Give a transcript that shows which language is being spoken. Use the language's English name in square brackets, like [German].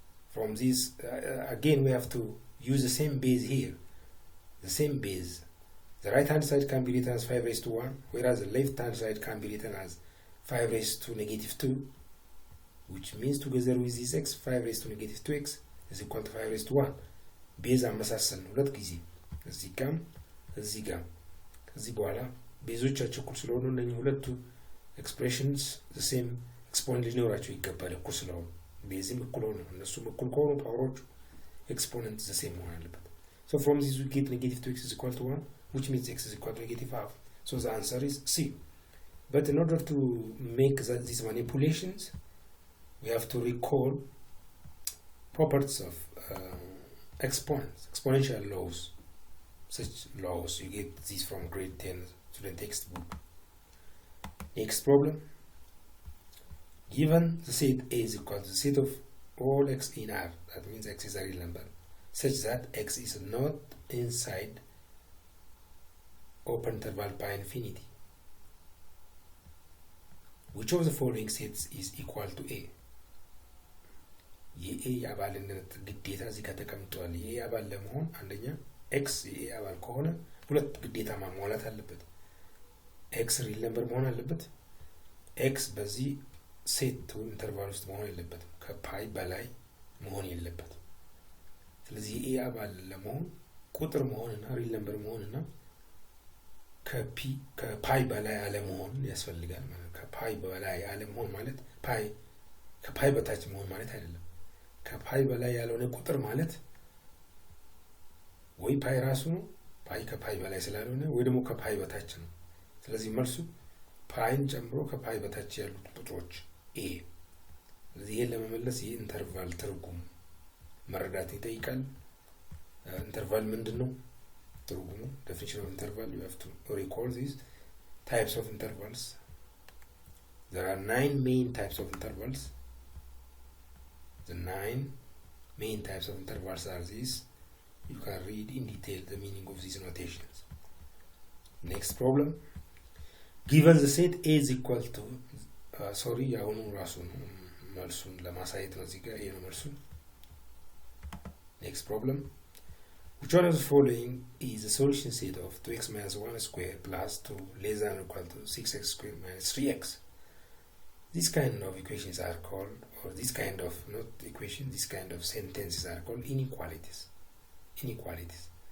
[English] From this, again we have to use the same base here. The same base. The right hand side can be written as 5 raised to 1, whereas the left hand side can be written as 5 raised to negative 2, which means together with this x, 5 raised to negative 2x is equal to 5 raised to 1. [Amharic] ቤዝ አመሳሰል ነው ሁለት ጊዜ እዚህ ጋር ከዚህ በኋላ ቤዞቻቸው እኩል ስለሆኑ እነኚህ ሁለቱ ኤክስፕሬሽንስ the same ኤክስፖነንት ሊኖራቸው ይገባል። እኩል ስለሆኑ ቤዝም እኩል ሆነ እነሱም እኩል ከሆኑ ፓወሮቹ ኤክስፖነንት the same መሆን አለበት። [English] So from this we get negative 2x is equal to 1, which means x is equal to negative half. So the answer is C. But in order to make these manipulations, we have to recall properties of exponential laws. Such laws, you get these from grade 10 student textbook. Next problem. Given the set A is equal to the set of all x in R, that means x is a real number, such that x is not inside open interval by infinity. Which of the following sets is equal to A? [Amharic] የኤ አባልነት ግዴታ እዚህ ጋር ተቀምጧል። የኤ አባል ለመሆን አንደኛ ኤክስ የኤ አባል ከሆነ ሁለት ግዴታ ማሟላት አለበት። ኤክስ ሪል ነምበር መሆን አለበት። ኤክስ በዚህ ሴት ኢንተርቫል ውስጥ መሆን የለበትም። ከፓይ በላይ መሆን የለበትም። ስለዚህ የኤ አባል ለመሆን ቁጥር መሆንና ሪል ነምበር መሆንና ከፓይ በላይ አለመሆን ያስፈልጋል። ከፓይ በላይ አለመሆን ማለት ከፓይ በታች መሆን ማለት አይደለም። ከፓይ በላይ ያልሆነ ቁጥር ማለት ወይ ፓይ ራሱ ነው፣ ፓይ ከፓይ በላይ ስላልሆነ ወይ ደግሞ ከፓይ በታች ነው። ስለዚህ መልሱ ፓይን ጨምሮ ከፓይ በታች ያሉ ቁጥሮች ኤ። ስለዚህ ይሄን ለመመለስ የኢንተርቫል ትርጉም መረዳት ይጠይቃል። ኢንተርቫል ምንድነው? ትርጉሙ [English] definition of interval, you have to recall these types of intervals. There are 9 main types of intervals. The 9 main types of intervals are these. You can read in detail the meaning of these notations. Next problem. Given the set A is equal to [Amharic] አሁኑ ራሱ መልሱን ለማሳየት ነው እዚህ ጋር ይሄ ነው መልሱ። [English] Next problem. Which one of the following is the solution set of 2x minus 1 square plus 2 less than or equal to 6x square minus 3x? This kind of equations are called, or this kind of, not equation, this kind of sentences are called inequalities. inequalities.